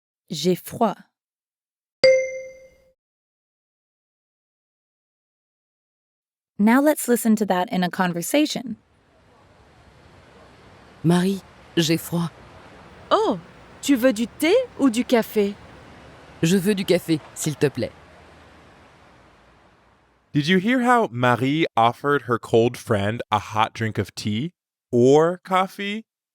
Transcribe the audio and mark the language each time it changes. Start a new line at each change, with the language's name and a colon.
French: J'ai froid.
English: Now let's listen to that in a conversation.
French: Marie, j'ai froid. Oh, tu veux du thé ou du café? Je veux du café, s'il te plaît.
English: Did you hear how Marie offered her cold friend a hot drink of tea or coffee?